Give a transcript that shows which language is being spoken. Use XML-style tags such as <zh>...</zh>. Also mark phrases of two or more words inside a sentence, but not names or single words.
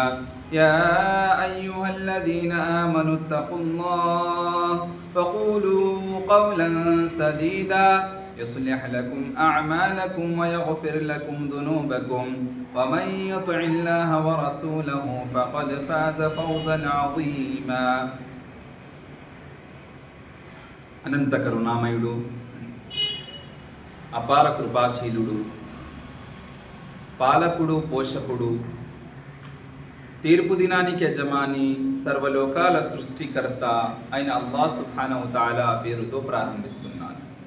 <ar>يا أيها الذين آمنوا اتقوا الله فقولوا قولا سديدا يصلح لكم أعمالكم ويغفر لكم ذنوبكم ومن يطع الله ورسوله فقد فاز فوزا عظيما.</ar> <te>అనంత కరుణామయుడు, అపార కృపాశీలుడు, పాలకుడు, పోషకుడు, తీర్పు దినానికి యజమాని, సర్వలోకాల సృష్టికర్త అయిన</te> <ar>الله سبحانه وتعالى</ar> <te>పేరుతో ప్రారంభిస్తున్నాను.</te>